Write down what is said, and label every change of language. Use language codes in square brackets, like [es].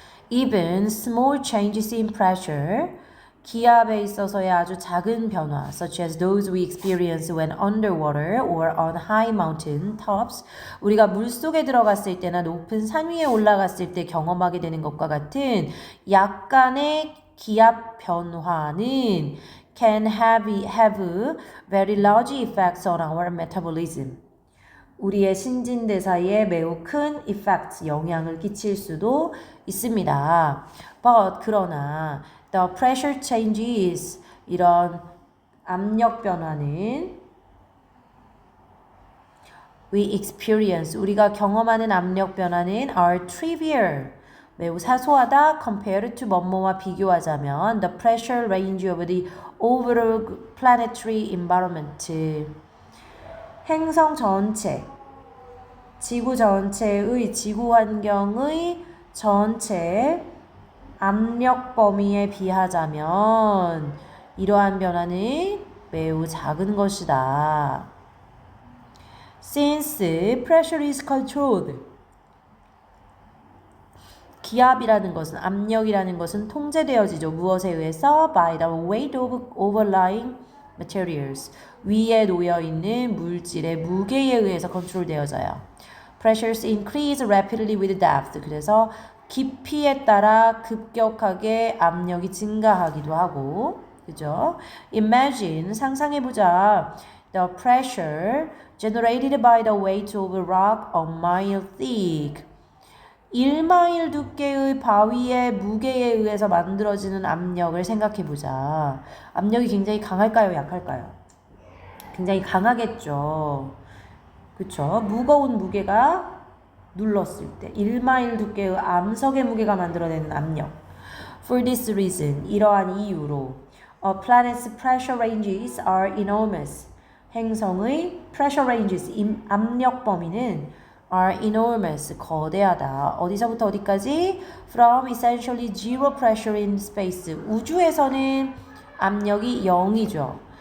[en] Even small changes in pressure, [ko] 기압에 있어서의 아주 작은 변화, [en] such as those we experience when underwater or on high mountain tops, [ko] 우리가 물속에 들어갔을 때나 높은 산 위에 올라갔을 때 경험하게 되는 것과 같은 약간의 기압 변화는 [en] can have very large effects on our metabolism. [ko] 우리의 신진대사에 매우 큰 effect, 영향을 끼칠 수도 있습니다. [en] But [ko] 그러나 [en] the pressure changes, [ko] 이런 압력 변화는 [en] we experience, [ko] 우리가 경험하는 압력 변화는 [en] are trivial, [ko] 매우 사소하다. [en] compared to [ko] 뭐뭐와 비교하자면 [en] the pressure range of the overall planetary environment, [ko] 행성 전체, 지구 전체의 지구 환경의 전체 압력 범위에 비하자면 이러한 변화는 매우 작은 것이다. [en] Since pressure is controlled. [ko] 기압이라는 것은, 압력이라는 것은 통제되어지죠. 무엇에 의해서? [en] By the weight of overlying materials. [ko] 위에 놓여있는 물질의 무게에 의해서 컨트롤되어져요. [en] Pressures increase rapidly with depth. [ko] 그래서 깊이에 따라 급격하게 압력이 증가하기도 하고, 그죠? [en] Imagine, [ko] 상상해보자. [en] The pressure generated by the weight of a rock a mile thick. [ko] 1마일 두께의 바위의 무게에 의해서 만들어지는 압력을 생각해보자. 압력이 굉장히 강할까요? 약할까요? 굉장히 강하겠죠. 그쵸? 무거운 무게가 눌렀을 때 1마일 두께의 암석의 무게가 만들어내는 압력. [en] For this reason, [ko] 이러한 이유로 [en] A planet's pressure ranges are enormous. [ko] 행성의 [en] pressure ranges, [ko] 압력 범위는 [en] are enormous, [ko] 거대하다. 어디서부터 어디까지? [en] From essentially zero pressure in space. [ko] 우주에서는 압력이 0이죠.